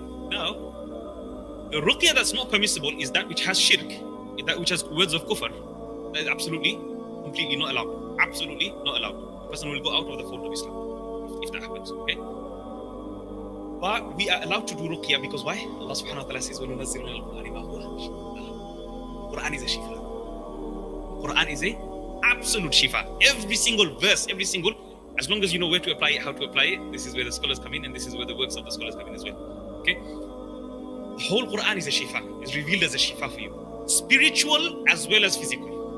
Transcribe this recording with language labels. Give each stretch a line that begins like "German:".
English: Now, the ruqyah that's not permissible is that which has shirk, that which has words of kufr. That is absolutely, completely not allowed. Absolutely not allowed. The person will go out of the fold of Islam if that happens. Okay. But we are allowed to do ruqyah because why? Allah subhanahu wa ta'ala says,
Arabic: وَنُنَزِّلُ مِنَ الْقُرْآنِ مَا هُوَ شِفَاءٌ.
English: Quran is a shifa. Quran is a absolute shifa. Every single verse, as long as you know where to apply it, how to apply it, this is where the scholars come in, and this is where the works of the scholars come in as well. Okay? The whole Quran is a shifa. It's revealed as a shifa for you. Spiritual as well as physical.